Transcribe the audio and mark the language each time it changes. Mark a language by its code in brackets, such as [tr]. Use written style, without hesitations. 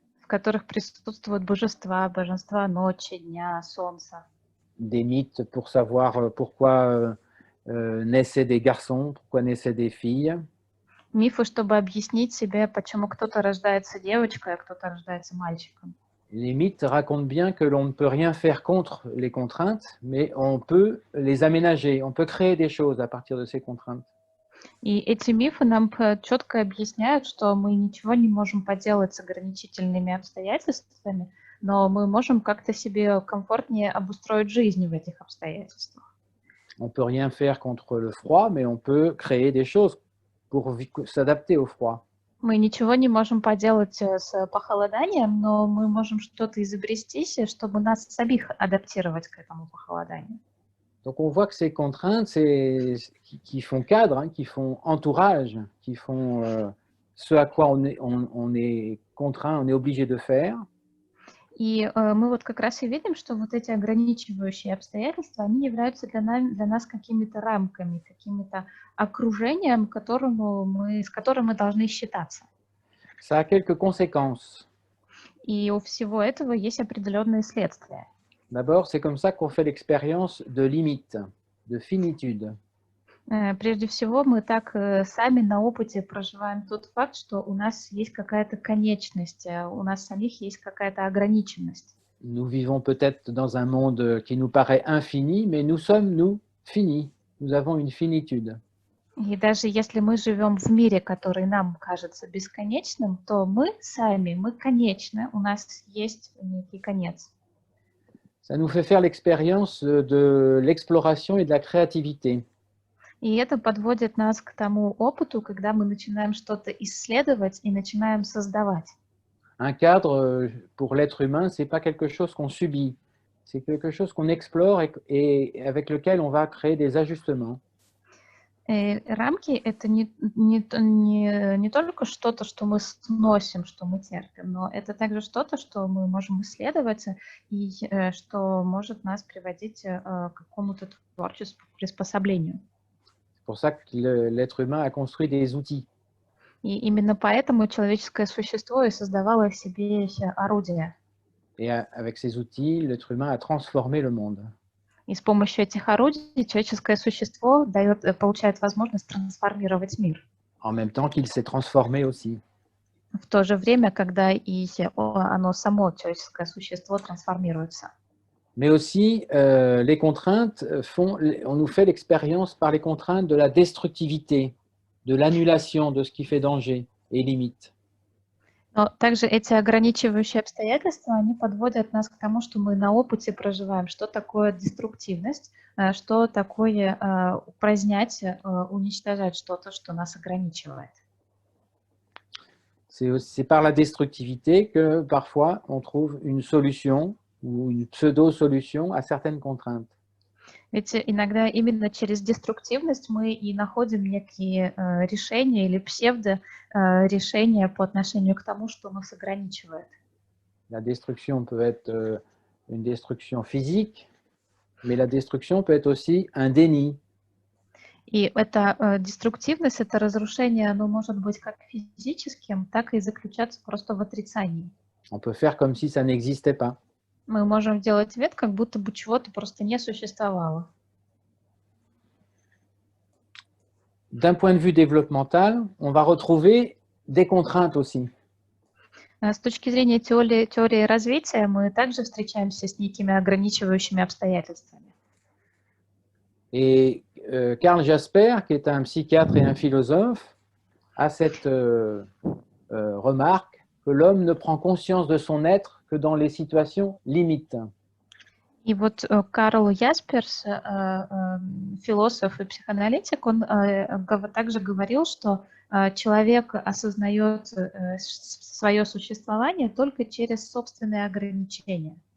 [ru] в которых присутствуют божества, божества ночи, дня, солнца. [fr] Des mythes pour savoir pourquoi naissaient des garçons, pourquoi naissaient des filles. [ru] Мифы, чтобы объяснить себе, почему кто-то рождается девочкой, а кто-то рождается мальчиком. [fr] Les mythes racontent bien que l'on ne peut rien faire contre les contraintes, mais on peut les aménager, on peut créer des choses à partir de ces contraintes. [ru] И эти мифы нам четко объясняют, что мы ничего не можем поделать с ограничительными обстоятельствами, но мы можем как-то себе комфортнее обустроить жизнь в этих обстоятельствах. [fr] On ne peut rien faire contre le froid, mais on peut créer des choses pour s'adapter au froid. [ru] Мы ничего не можем поделать с похолоданием, но мы можем что-то изобрести, чтобы нас самих адаптировать к этому похолоданию. [fr] Donc on voit que ces contraintes qui font cadre, hein, qui font entourage, qui font ce à quoi on est contraint, on est obligé de faire. [ru] И мы вот как раз и видим, что вот эти ограничивающие обстоятельства, они являются для нас какими-то рамками, какими-то окружением, с которым мы должны считаться. [fr] Ça a quelques conséquences. [ru] И у всего этого есть определенные следствия. [fr] D'abord, c'est comme ça qu'on fait l'expérience de limite, de finitude. [ru] Прежде всего, мы так сами на опыте проживаем тот факт, что у нас есть какая-то конечность, у нас самих есть какая-то ограниченность. [fr] Nous vivons peut-être dans un monde qui nous paraît infini, mais nous sommes, nous, finis. Nous avons une finitude. [ru] И даже если мы живем в мире, который нам кажется бесконечным, то мы сами, мы конечны, у нас есть некий конец. [fr] Ça nous fait faire l'expérience de l'exploration et de la créativité. [ru] И это подводит нас к тому опыту, когда мы начинаем что-то исследовать и начинаем создавать. [fr] Un cadre, pour l'être humain, ce n'est pas quelque chose qu'on subit. C'est quelque chose qu'on explore et avec lequel on va créer des ajustements. [ru] Рамки — это не только что-то, что мы сносим, что мы терпим, но это также что-то, что мы можем исследовать и что может нас приводить к какому-то творческому приспособлению. [fr] C'est pour ça que l'être humain a construit des outils. [ru] И именно поэтому человеческое существо и создавало в себе орудия. [fr] Et avec ces outils, l'être humain a transformé le monde. [ru] И с помощью этих орудий человеческое существо получает возможность трансформировать мир. [fr] En même temps qu'il s'est transformé aussi. [ru] В то же время, когда и оно само, человеческое существо, трансформируется. [fr] Mais aussi, les contraintes on nous fait l'expérience par les contraintes de la destructivité, de l'annulation de ce qui fait danger et limite. [ru] Но также эти ограничивающие обстоятельства, они подводят нас к тому, что мы на опыте проживаем, что такое деструктивность, что такое упразднять, уничтожать что-то, что нас ограничивает. [fr] C'est par la destructivité que parfois on trouve une solution ou une pseudo-solution à certaines contraintes. [ru] Ведь иногда именно через деструктивность мы и находим некие решения или псевдо-решения по отношению к тому, что нас ограничивает. [fr] La destruction peut être une destruction physique, mais la destruction peut être aussi un déni. [ru] И эта деструктивность, это разрушение, оно может быть как физическим, так и заключаться просто в отрицании. [fr] On peut faire comme si ça n'existait pas. [ru] Мы можем делать вид, как будто бы чего-то просто не существовало. [fr] D'un point de vue développemental, on va retrouver des contraintes aussi. [ru] С точки зрения теории развития, мы также встречаемся с некими ограничивающими обстоятельствами. [fr] Et Karl Jasper, qui est un psychiatre et un philosophe, a cette remarque que l'homme ne prend conscience de son être que dans les situations limites. [ru] И вот Карл Ясперс, философ и психоаналитик, он также говорил, что человек осознает свое существование только через собственные ограничения.